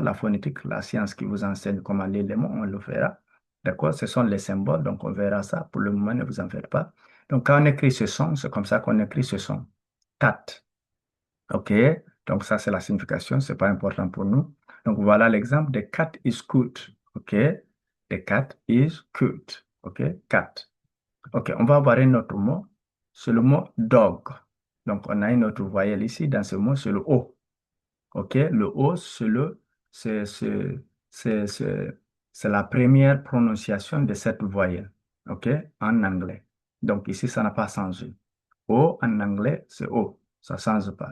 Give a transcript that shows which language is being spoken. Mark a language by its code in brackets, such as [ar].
[fr] La phonétique, la science qui vous enseigne comment lire les mots, on le fera, d'accord? Ce sont les symboles, donc on verra ça. Pour le moment, ne vous en faites pas. Donc, quand on écrit ce son, c'est comme ça qu'on écrit ce son. Cat, ok? Donc, ça, c'est la signification, c'est pas important pour nous. Donc, voilà l'exemple. [en] The cat is cute, ok? The cat is cute, ok? Cat. [fr] OK, on va voir un autre mot. C'est le mot dog. Donc, on a une autre voyelle ici. Dans ce mot, c'est le O. OK, le O, c'est, c'est, c'est, c'est- c'est la première prononciation de cette voyelle. OK, en anglais. Donc, ici, ça n'a pas changé. O en anglais, c'est O. Ça ne change pas.